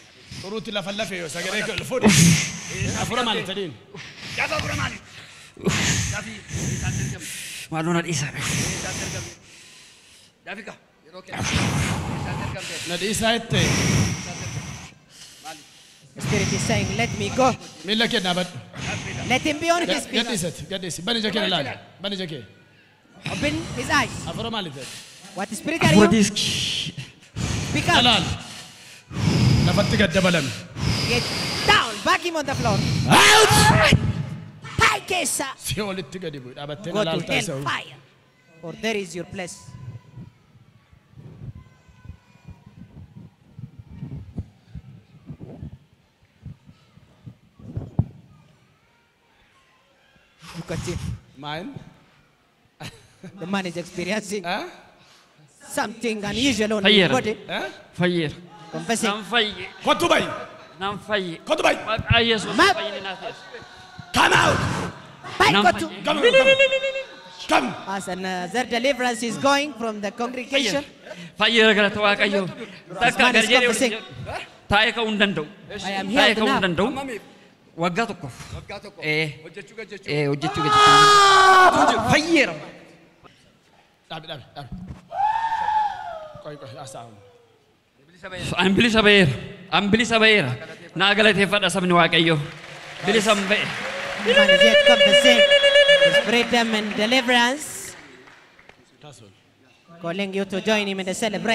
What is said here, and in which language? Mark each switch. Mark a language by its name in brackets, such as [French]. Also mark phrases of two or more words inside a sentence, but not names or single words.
[Oromo] Turuutti lafa lafee yoo sagalee kee ol fuudhi. Afura maali tadiin? Gaafa afura maali? Daafii eessaatti argamu? Maaloo na dhiisaa. Eessaatti argamu? Daafii ka yeroo kennu eessaatti argamte? Na dhiisaa jettee. Maali? [English] The Spirit is saying, let me go. [Oromo] Miila kee dhaabadhu. [English] Let him be on his feet. [Oromo] Gadhiisati gadhiisi. Bani ija kee ilaali. Bani ija kee. [English] Open his eyes. [Oromo] Afura maali ta'e? [English] What spirit are [Oromo] Afuura [English] you? [Oromo] diiskii. [English] Speak up. [Oromo] Ilaali. Lafatti gad dabalame. [English] Get down. Back him on the floor. [Oromo] Taayyee keessa. Si olitti gadi bu'i. Dhaabattee [English] Go to [Oromo] ilaaltaa isa. [English] hellfire. For there is your place. Look at him. Mine? The man is experiencing something unusual on his [Oromo] Fayyeera. [English] body. [Oromo] Fayyeera. [English] Confessing. [Oromo] Naan fayye. Kottu bayi. Naan fayye. Kottu bayi. Maqaa Yesuus Map. fayyina naa ta'e. [English] Come out. Bye, [Oromo] Naan [English] go to. [Oromo] fayye. [English] Come. As another deliverance is going from the congregation. [Oromo] Fayyeera galata Waaqayyoo. Takka [English] man is [Oromo] gad jedhee [English] confessing. [Oromo] taa'ee ka'uu hin danda'u. [English] I am [Oromo] Taa'ee [English] here [Oromo] ka'uu hin [English] now. [Oromo] danda'u. Waggaa tokkoof. Waggaa tokko. Hojjechuu gajjechuu. Hojjechuu gajjechuu. Fayyeera. Dhaabi dhaabi dhaabi. Qoy qoy asaamu. An bilisa ba'eera. An bilisa ba'eera. Naa galateeffadha sabni Waaqayyoo. Bilisa hin ba'e. [English] The man is yet confessing his freedom and deliverance. Calling you to join him in the celebrate.